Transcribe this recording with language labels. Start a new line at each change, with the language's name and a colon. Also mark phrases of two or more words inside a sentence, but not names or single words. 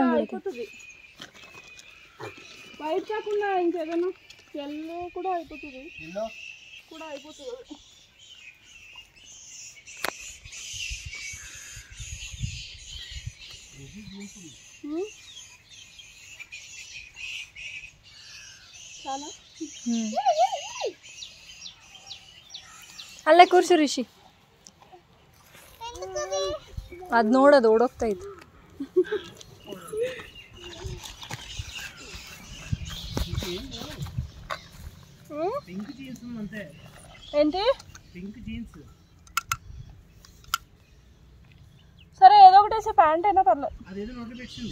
Telugu: అయిపోతుంది. వైట్ కాకుండా ఇంకేదైనా ఎల్లో కూడా అయిపోతుంది. చాలా
Kannada: ಅಲ್ಲೇ ಕೂರ್ಸು ರಿಷಿ, ಅದು ನೋಡೋದು ಓಡೋಗ್ತೈತೆ.
Telugu: ఏంటి సరే ఏదో ఒకటి వేసే, ప్యాంట్ అయినా పర్లేదు.